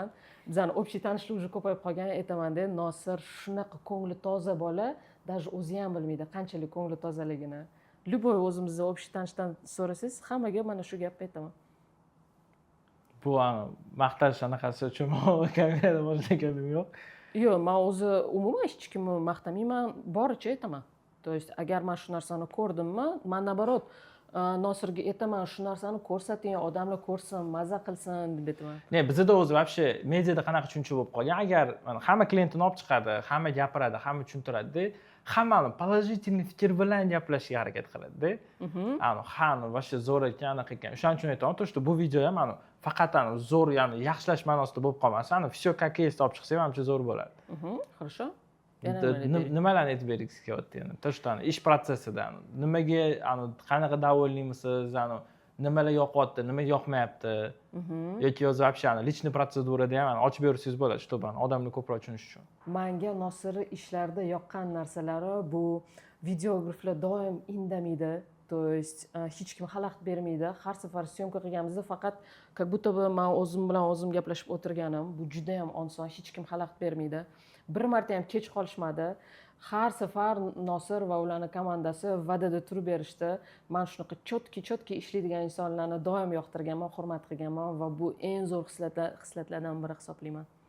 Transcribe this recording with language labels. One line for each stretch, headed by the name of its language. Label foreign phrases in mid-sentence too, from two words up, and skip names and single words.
Uzbek: Bizning общий tanishlik уже ko'payib qolgan, aytaman-da, Nosir shunaqa ko'ngli toza bola, даже o'zi ham bilmaydi qanchalik ko'ngli tozaligini. Любой o'zimizni общий tanishdan so'rasangiz, hammaga mana shu gapni aytaman. Bu maqtash anaqasi uchun kamerada boshqa gapim yo'q. Yo'q, men o'zi umuman hech kimni maqtamayman, boricha aytaman.
Russian: То есть
Uzbek: agar men shu narsani ko'rdimmi, men nabarot Nosirga aytaman, shu narsani ko'rsating, odamlar ko'rsin, maza qilsin deb aytaman. Ne, bizda o'zi вообще mediada qanaqa tushuncha bo'lib qolgan, agar hamma klientini olib chiqadi, hamma gapiradi, hamma tushuntiradi-da, hammani положительный fikr bilan gaplashishga harakat qiladi-da. Вообще zo'r ekan, anaqa ekan. O'shaning uchun aytaman,
Russian: то что
Uzbek: bu video ham faqat zo'r, ya'ni yaxshilash ma'nosida bo'lib qolmasa,
Russian: все как есть
Uzbek: olib chiqsak, menimcha zo'r bo'ladi.
Russian: Хорошо.
Uzbek: Nimalarni aytib bergisi kelyapti endi?
Russian: То что
Uzbek: ish protsessida nimaga qanaqa davolanimisiz, nimalar yoqyapti, nima yoqmayapti, yoki o'zi
Russian: вообще личный
Uzbek: protsedurada ham ochib bersangiz bo'ladi, чтобы odamlar ko'proq tushunish uchun. Menga Nosirning ishlarida yoqqan narsalari bu videograflar doim indamaydi.
Russian: То есть
Uzbek: hech kim xalaqit bermaydi. Har safar syomka qilganimizda faqat
Russian: как будто бы
Uzbek: men o'zim bilan o'zim gaplashib o'tirganim. Bu juda ham oson, hech kim xalaqit bermaydi. Bir marta ham kech qolishmadi. Har safar Nosir va ularning komandasi va'dada turib berishdi. Men shunaqa cho'tki ishlaydigan insonlarni doim yoqtirganman, hurmat qilganman va bu eng zo'r xislatlardan biri hisoblayman.